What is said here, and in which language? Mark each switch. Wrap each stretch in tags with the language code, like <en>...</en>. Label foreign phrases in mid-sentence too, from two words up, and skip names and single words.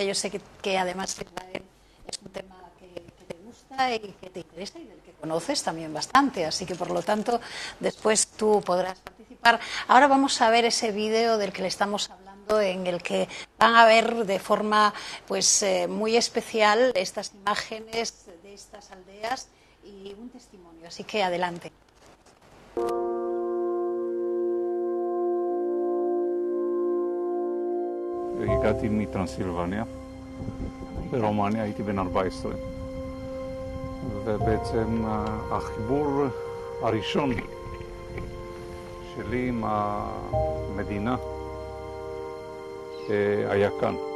<es>Yo sé que además Israel es un tema que te gusta y que te interesa y del que conoces también bastante, así que por lo tanto después tú podrás participar. Ahora vamos a ver ese vídeo del que le estamos hablando, en el que van a ver de forma pues muy especial estas imágenes de estas aldeas y un testimonio, así que adelante.</es> <he>הגעתי מטרנסילבניה, ברומניה, הייתי בן 14, ובעצם החיבור הראשון שלי עם המדינה היה כאן.</he>